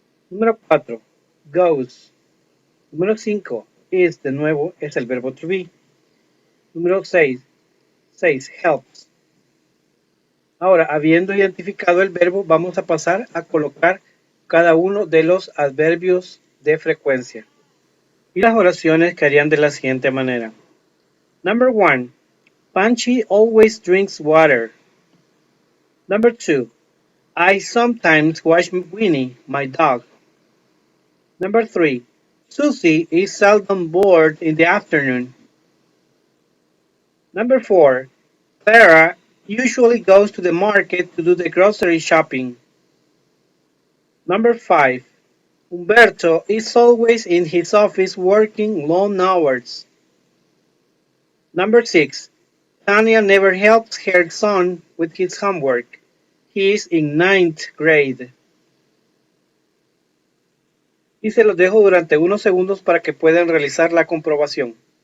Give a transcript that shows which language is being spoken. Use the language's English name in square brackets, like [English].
[Spanish] Número 4, goes. Número 5, is de nuevo es el verbo to be. Número 6, helps. Ahora, habiendo identificado el verbo, vamos a pasar a colocar cada uno de los adverbios de frecuencia. Y las oraciones quedarían de la siguiente manera. [English] Number 1, Panchi always drinks water. Number 2, I sometimes watch Winnie, my dog. Number 3, Susie is seldom bored in the afternoon. Number 4, Clara usually goes to the market to do the grocery shopping. Number 5, Humberto is always in his office working long hours. Number 6, Tanya never helps her son with his homework. He is in ninth grade. [Spanish] Y se los dejo durante unos segundos para que puedan realizar la comprobación.